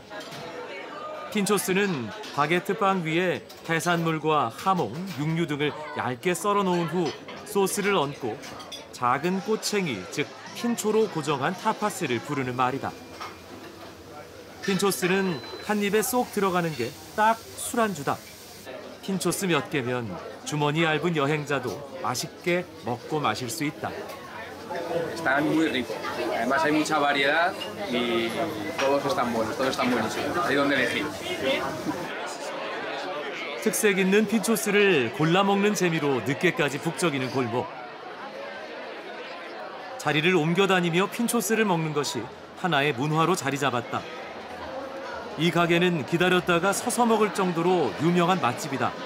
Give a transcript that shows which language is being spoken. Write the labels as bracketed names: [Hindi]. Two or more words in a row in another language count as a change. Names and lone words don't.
[Korean] 핀초스는 바게트 빵 위에 해산물과 하몽, 육류 등을 얇게 썰어 놓은 후 소스를 얹고 작은 꼬챙이, 즉 핀초로 고정한 타파스를 부르는 말이다. 핀초스는 한 입에 쏙 들어가는 게 딱 술안주다. 핀초스 몇 개면 주머니 얇은 여행자도 맛있게 먹고 마실 수 있다. [Spanish] Están muy ricos. Además hay mucha variedad y todos están buenos, todos están buenísimos. Hay donde elegir. [Korean] 특색 있는 핀초스를 골라 먹는 재미로 늦게까지 북적이는 골목. 자리를 옮겨 다니며 핀초스를 먹는 것이 하나의 문화로 자리 잡았다. 이 가게는 기다렸다가 서서 먹을 정도로 유명한 맛집이다.